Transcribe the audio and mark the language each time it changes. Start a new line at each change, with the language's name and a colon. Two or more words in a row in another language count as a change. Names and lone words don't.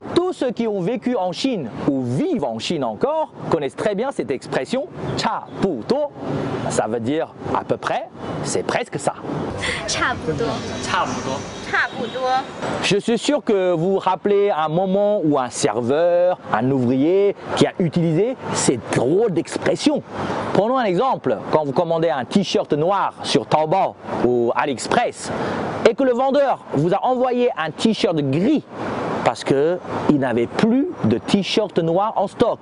French: Tous ceux qui ont vécu en Chine ou vivent en Chine encore connaissent très bien cette expression
Chinese: 差不多.
French: Ça veut dire à peu près, c'est presque ça.
Chinese: 差不多，差不多。差不多。
French: Je suis sûr que vous vous rappelez un moment où un serveur, un ouvrier qui a utilisé cette drôle d'expression. Prenons un exemple, quand vous commandez un t-shirt noir sur Taobao ou AliExpress et que le vendeur vous a envoyé un t-shirt gris parce qu'il n'avait plus de t-shirt noir en stock.